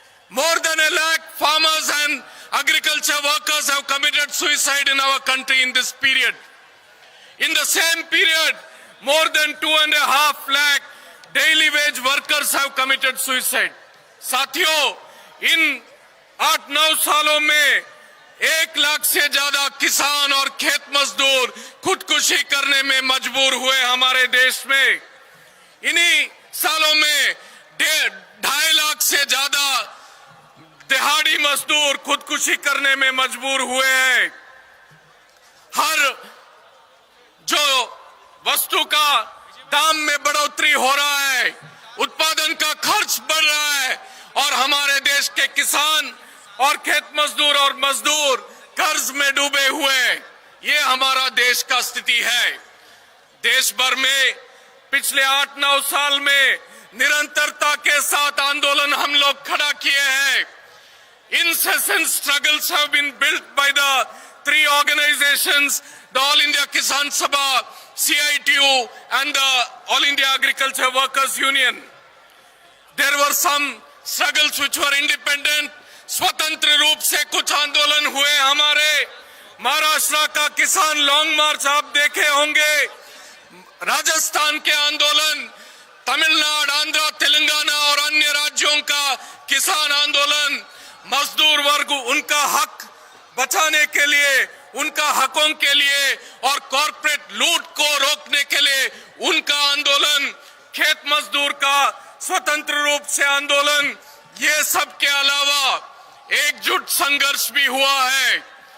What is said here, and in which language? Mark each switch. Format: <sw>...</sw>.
<en>More than 1 lakh farmers and agriculture workers have committed suicide in our country in this period. In the same period, more than 2.5 lakh daily wage workers have committed suicide.</en> <hi>साथियों, इन 8-9 सालों में 1 लाख से ज्यादा किसान और खेत मजदूर खुदकुशी करने में मजबूर हुए हमारे देश में। इन्हीं सालों में 2.5 लाख से ज्यादा दिहाड़ी मजदूर खुदकुशी करने में मजबूर हुए हैं। हर जो वस्तु का दाम में बढ़ोतरी हो रहा है, उत्पादन का खर्च बढ़ रहा है और हमारे देश के किसान और खेत मजदूर और मजदूर कर्ज में डूबे हुए हैं। ये हमारा देश का स्थिति है। देश भर में पिछले 8-9 साल में निरंतरता के साथ आंदोलन हम लोग खड़ा किए हैं।</hi> <en>Incessant struggles have been built by the 3 organizations, the All India Kisan Sabha, CITU and the All India Agriculture Workers Union. There were some struggles which were independent.</en> <hi>स्वतंत्र रूप से कुछ आंदोलन हुए हमारे। महाराष्ट्र का किसान लॉन्ग मार्च आप देखे होंगे, राजस्थान के आंदोलन, तमिलनाडु, आंध्र, तेलंगाना और अन्य राज्यों का किसान आंदोलन, मजदूर वर्ग उनका हक बचाने के लिए, उनका हकों के लिए और कॉर्पोरेट लूट को रोकने के लिए उनका आंदोलन, खेत मजदूर का स्वतंत्र रूप से आंदोलन, ये सब के अलावा एकजुट संघर्ष भी हुआ है।</hi>